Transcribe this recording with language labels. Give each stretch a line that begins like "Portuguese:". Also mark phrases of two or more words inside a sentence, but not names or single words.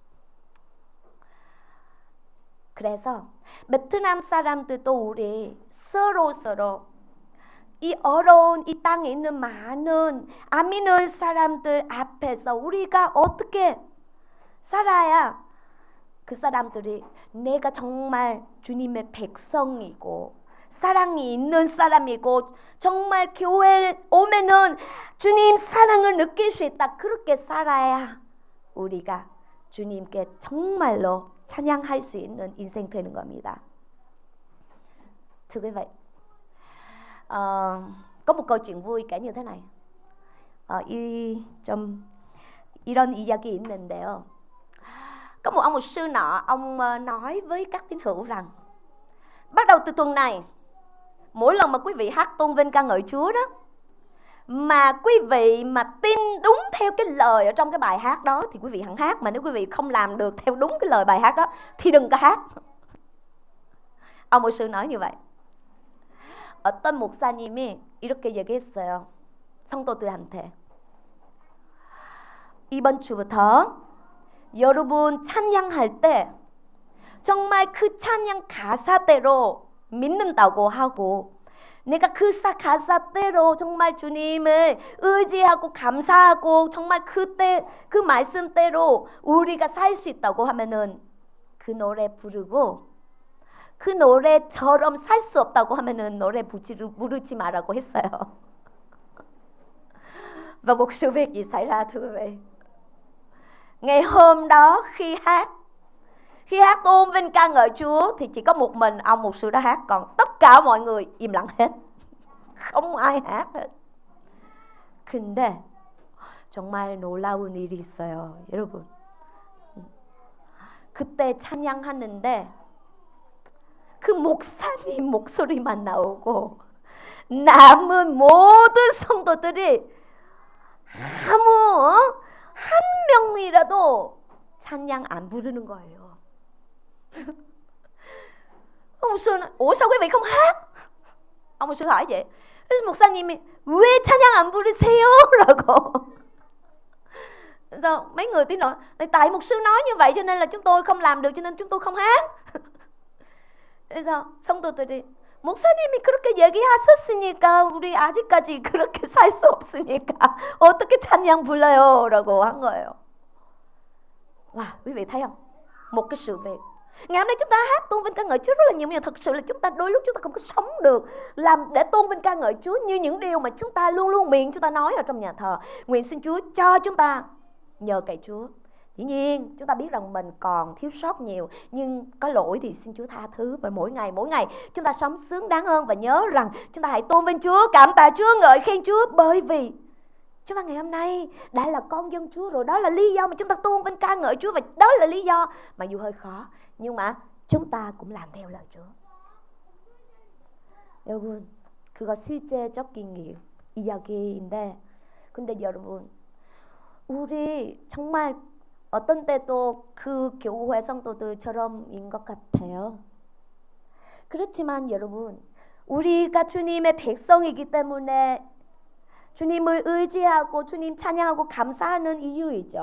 Korean: 그래서 베트남 사람들도 우리 서로 이 어려운 이 땅에 있는 많은 안 믿는 사람들 앞에서 우리가 어떻게 살아야 그 사람들이 내가 정말 주님의 백성이고 사랑이 있는 사람이고 정말 교회에 오면은 주님 사랑을 느낄 수 있다. 그렇게 살아야 우리가 주님께 정말로 찬양할 수 있는 인생 되는 겁니다.
Vietnamese: Thưa quý vị, có một câu chuyện vui kể như thế này.
Korean: 이런 이야기 있는데요.
Vietnamese: Có một ông mục sư nọ, ông nói với các tín hữu rằng bắt đầu từ tuần này, mỗi lần mà quý vị hát tôn vinh ca ngợi Chúa đó, mà quý vị mà tin đúng theo cái lời ở trong cái bài hát đó thì quý vị hẳn hát. Mà nếu quý vị không làm được theo đúng cái lời bài hát đó thì đừng có hát. Ông mục sư nói như vậy.
Korean: 어떤 목사님이 이렇게 얘기했어요. 성도들한테. 이번 주부터 여러분 찬양할 때 정말 그 찬양 가사대로 믿는다고 하고, 내가 그 가사대로 정말 주님을 의지하고 감사하고 정말 그때 그 말씀대로 우리가 살 수 있다고 하면은 그 노래 부르고, 그 노래처럼 살 수 없다고 하면은 노래 부르지 말라고 했어요.
Vietnamese: Và một sự việc gì xảy ra thưa quý vị? Ngày hôm đó khi hát tôn vinh ca ngợi Chúa thì chỉ có một mình ông mục sư đã hát, còn tất cả mọi người im lặng hết, không ai hát hết.
Korean: 근데 정말 놀라운 일이 있어요, 여러분. 그때 찬양하는데 그 목사님 목소리만 나오고 남은 모든 성도들이 아무 한 명이라도 찬양 안 부르는 거예요.
Vietnamese: Ông mục sư nói, ủa sao quý vị không hát? Ông mục sư hỏi vậy.
Korean: 목사님이 왜 찬양 안 부르세요? 라고.
Vietnamese: Sao mấy người tí nói, tại mục sư nói như vậy cho nên là chúng tôi không làm được, cho nên chúng tôi không hát.
Korean: 그래서 성도들이 목사님이 그렇게 얘기하셨으니까 우리 아직까지 그렇게 살 수 없으니까 어떻게 찬양 불러요? 라고 한 거예요.
Vietnamese: Wow, quý vị thấy không? Một cái sự việc. Ngày hôm nay chúng ta hát tôn vinh ca ngợi Chúa rất là nhiều, nhưng thật sự là chúng ta đôi lúc chúng ta không có sống được làm để tôn vinh ca ngợi Chúa như những điều mà chúng ta luôn luôn miệng chúng ta nói ở trong nhà thờ. Nguyện xin Chúa cho chúng ta nhờ cậy Chúa. Dĩ nhiên chúng ta biết rằng mình còn thiếu sót nhiều, nhưng có lỗi thì xin Chúa tha thứ. Và mỗi ngày chúng ta sống xứng đáng hơn, và nhớ rằng chúng ta hãy tôn vinh Chúa, cảm tạ Chúa, ngợi khen Chúa, bởi vì chúng ta ngày hôm nay đã là con dân Chúa rồi. Đó là lý do mà chúng ta tôn vinh ca ngợi Chúa, và đó là lý do mà dù hơi khó nhưng mà chúng ta cũng làm theo lời Chúa.
Korean: 여러분, 그거 실제적인 이야기인데, 근데 여러분, 우리 정말 어떤 때도 그 교회 성도들처럼인 것 같아요. 그렇지만 여러분, 우리가 주님의 백성이기 때문에 주님을 의지하고 주님 찬양하고 감사하는 이유이죠.